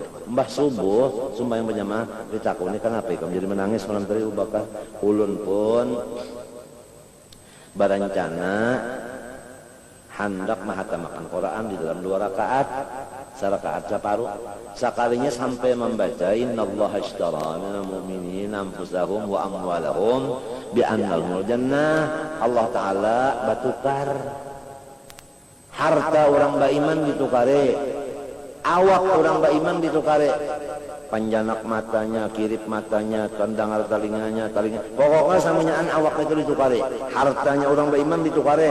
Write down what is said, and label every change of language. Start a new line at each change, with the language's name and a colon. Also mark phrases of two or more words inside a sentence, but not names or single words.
Banjar: Mbah subuh sembahyang berjamaah ditakuni kenapa kamu jadi menangis malam tadi Abu Bakar? Ulun pun berencana hendak menghafalkan Quran di dalam 2 rakaat, serakaat separuh. Sekalinya sampai membaca
Arabic: إن الله اشترى من المؤمنين أنفسهم وأموالهم بأن لهم الجنة.
Banjar: Allah taala batukar harta orang beriman ditukare, awak orang beriman ditukare, panjanak matanya, kirip matanya, tandangar telinganya, pokoknya samanyaan awak itu ditukare, hartanya orang beriman ditukare.